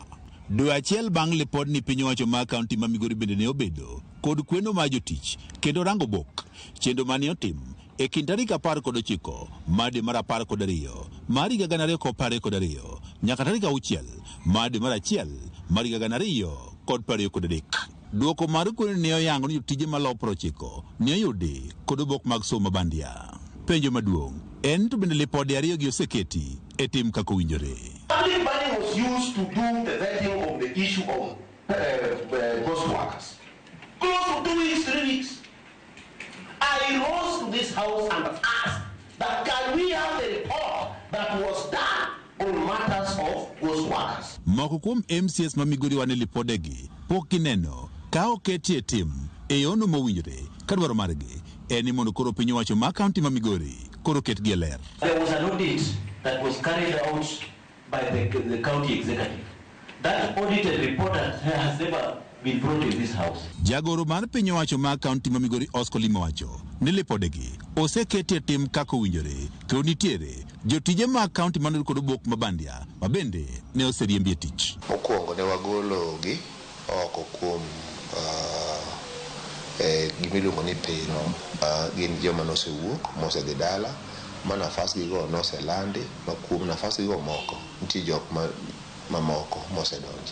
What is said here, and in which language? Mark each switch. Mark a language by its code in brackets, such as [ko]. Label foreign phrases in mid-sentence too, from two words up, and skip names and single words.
[luo] Dwe achiel bang' report ni piny owacho mar kaunti ma Migori bende ne obedo kod kweno mar jotich kendo rango bok chendo mane otim e kind tarik 19 mar dwe mar 12 mar higa 2022 nyaka tarik 6 mar dwe mar 1 mar higa 2023. Duoko mar kweno ne oyango ni jotije malo 90 ne oyudi kod obok mag somo bandia. Penjo maduong' en to bende lipode ariyo gi oseketi e tim kako winjore. [en] Public money was used to do the vetting of the issue of ghost workers. Close to 2 weeks, 3 weeks. I rose to this house and asked that can we have the report that was done on matters of ghost workers. [luo] Moko kuom MCS ma Migori wane lipodegi pok gineno ka oketi e tim e yono mowinjore ka dwaro margi en ni mondo koro piny owacho ma kaunti ma Migori koro ketgi e ler. [en] There was an audit that was carried out by the county executive. That audited report has never been brought in this house. [luo] Jagoro mar piny owacho ma kaunti ma Migori Oscar Limo wacho ni lipodegi oseketi e tim kako winjore kendo nitiere jotije ma kaunti manod kod obok mabandia ma bende ne oseriembi e tich. Mokwongo ne wagolo gi oko kuom gimiluongo ni pino, gin joma nosewuok mosedhi dala ma nafas gigo noselandi ma kuom nafas gigo moko nitie jok mamoko mosedonje.